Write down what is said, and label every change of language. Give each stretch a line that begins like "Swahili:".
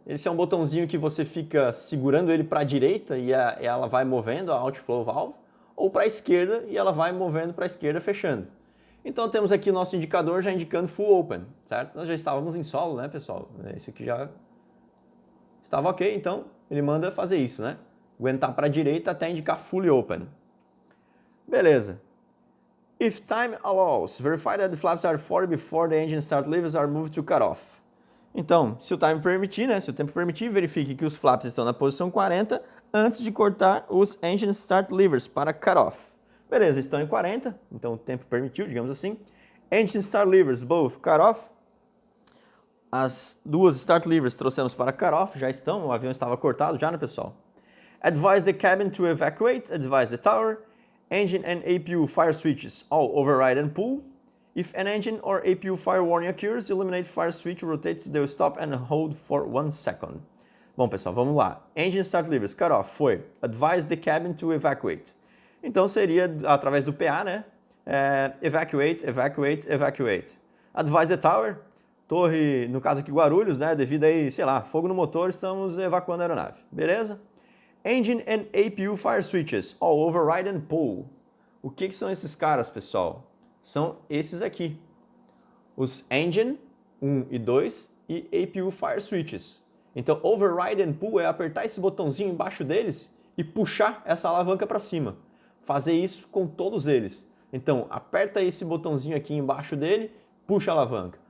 Portuguese: Esse é um botãozinho que você fica segurando ele para a direita e ela vai movendo a Outflow Valve, ou para a esquerda e ela vai movendo para a esquerda, fechando. Então temos aqui o nosso indicador já indicando Full Open, certo? Nós já estávamos em solo, né, pessoal? Isso aqui já estava ok, então ele manda fazer isso, né? Aguentar para a direita até indicar Fully Open. Beleza.
English: If time allows, verify that the flaps are 40 before the engine start levers are moved to cutoff.
Portuguese: Então, se o time permitir, né, se o tempo permitir, verifique que os flaps estão na posição 40 antes de cortar os engine start levers para cutoff. Beleza, estão em 40, então o tempo permitiu, digamos assim.
English: Engine start levers, both cutoff.
Portuguese: As duas start levers trouxemos para cutoff, já estão, o avião estava cortado já, né, pessoal?
English: Advise the cabin to evacuate, advise the tower. Engine and APU fire switches, all override and pull. If an engine or APU fire warning occurs, illuminate fire switch, rotate to the stop and hold for 1 second.
Portuguese: Bom, pessoal, vamos lá.
English: Engine start levers, cutoff,
Portuguese: foi.
English: Advise the cabin to evacuate.
Portuguese: Então seria através do PA, né?
English: Evacuate, evacuate, evacuate. Advise the tower,
Portuguese: torre, no caso aqui Guarulhos, né? Devido aí, sei lá, fogo no motor, estamos evacuando a aeronave. Beleza?
English: Engine and APU fire switches, all override and pull.
Portuguese: O que são esses caras, pessoal? São esses aqui. Os Engine 1 e 2 e APU fire switches. Então, override and pull é apertar esse botãozinho embaixo deles e puxar essa alavanca para cima. Fazer isso com todos eles. Então, aperta esse botãozinho aqui embaixo dele, puxa a alavanca.